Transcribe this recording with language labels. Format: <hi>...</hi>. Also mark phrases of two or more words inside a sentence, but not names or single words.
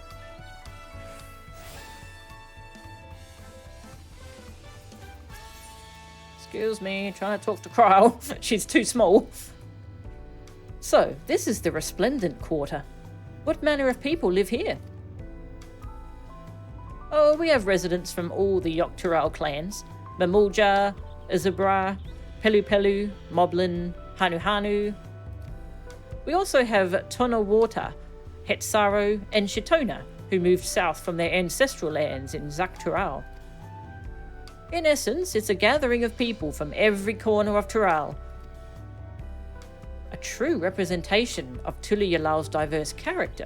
<en>Excuse me, trying to talk to Cryle. She's too small. So, this is the Resplendent Quarter. What manner of people live here? Oh, we have residents from all the Yoktural clans. Mamulja, Izabra, Pelu Pelu, Moblin, Hanu Hanu. We also have Tonawata, Hetsaru and Shitona, who moved south from their ancestral lands in Zaktural. In essence, it's a gathering of people from every corner of Tural. A true representation of Tuliyalal's diverse character.</en>